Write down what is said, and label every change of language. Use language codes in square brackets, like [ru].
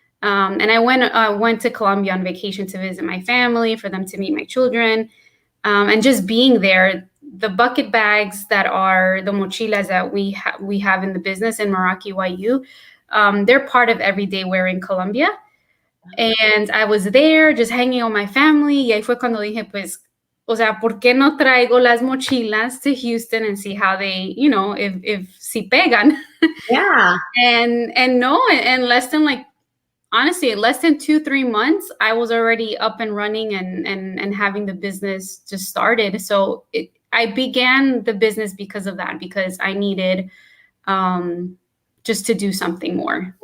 [en] And I went to Colombia on vacation to visit my family, for them to meet my children. And just being there, the bucket bags that are the mochilas that we have in the business in Meraki YU, they're part of everyday wear in Colombia. And I was there just hanging on my family. [es] Y ahí fue cuando dije, pues, o sea, ¿por qué no traigo las mochilas [en] to Houston and see how they, if [es] si pegan? [en] Yeah. And less than honestly, less than 2-3 months, I was already up and running and having the business just started. So I began the business because of that, because I needed just to do something more.